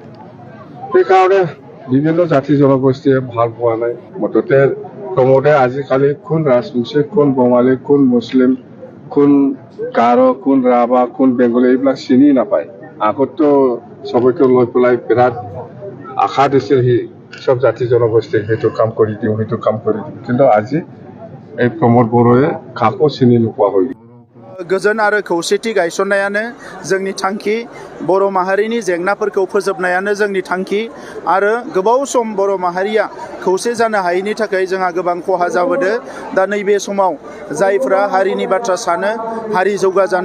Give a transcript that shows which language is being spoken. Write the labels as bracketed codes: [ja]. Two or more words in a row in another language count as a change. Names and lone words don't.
[as] সেইকাৰণে বিভিন্ন জাতি জনগোষ্ঠীয়ে ভাল পোৱা নাই মুঠতে প্ৰমোদে আজিকালি কোন ৰাজবংশী কোন বঙালী কোন মুছলিম কোন গাৰো কোন ৰাভা কোন বেংগলী এইবিলাক চিনি নাপায় আগতো সবকে লৈ পেলাই বিৰাট আশা দিছিল সি সব জাতি জনগোষ্ঠীক সেইটো কাম কৰি দিওঁ কিন্তু আজি এই প্ৰমোদ বড়োয়ে কাকো চিনি নোপোৱা হৈ গ'ল [brx] गोजोन आरो खौसेथि गायसननायानो जोंनि थांखि बर' माहारिनि जेंनाफोरखौ फोजोबनायानो जोंनि थांखि आरो गोबाव सम बर' माहारिया खौसे जानो हायैनि थाखाय जोंहा गोबां खहा जाबोदों दा नैबे समाव जायफ्रा हारिनि बाथ्रा सानो हारि जौगाजानो